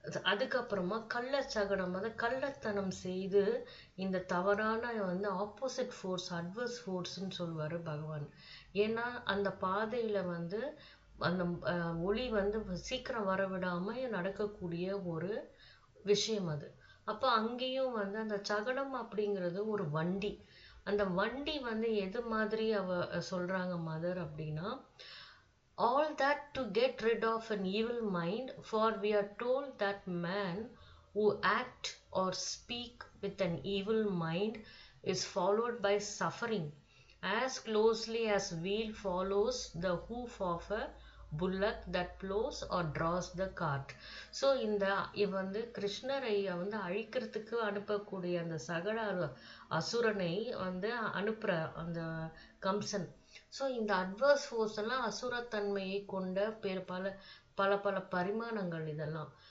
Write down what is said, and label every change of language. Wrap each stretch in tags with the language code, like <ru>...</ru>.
<ta>அதுக்கப்புறமா கள்ளச்சகடம், கள்ளத்தனம் செய்து இந்த தவறான ஆப்போசிட் ஃபோர்ஸ், அட்வர்ஸ் ஃபோர்ஸ்ன்னு சொல்லுவாரு பகவான். ஏன்னா அந்த பாதையில அந்த ஒளி சீக்கிரம் வரவிடாம நடக்கக்கூடிய ஒரு விஷயம் அது. அப்போ அங்கேயும் அந்த சகடம் அப்படிங்கிறது ஒரு வண்டி. அந்த வண்டி வந்து எது மாதிரி சொல்றாங்க மதர் அப்படின்னா,</ta> <en>all that to get rid of an evil mind, for we are told that man who act or speak with an evil mind is followed by suffering as closely as wheel follows the hoof of a bullock that plows or draws the cart.</en> <ta>So வந்து கிருஷ்ணரை வந்து அழிக்கிறதுக்கு அனுப்பக்கூடிய அந்த சகல அசுரனை வந்து அனுப்புற அந்த கம்சன். ஸோ இந்த அட்வர்ஸ் ஃபோர்ஸ் எல்லாம் அசுரத்தன்மையை கொண்ட பல பல பரிமாணங்கள் இதெல்லாம்.</ta>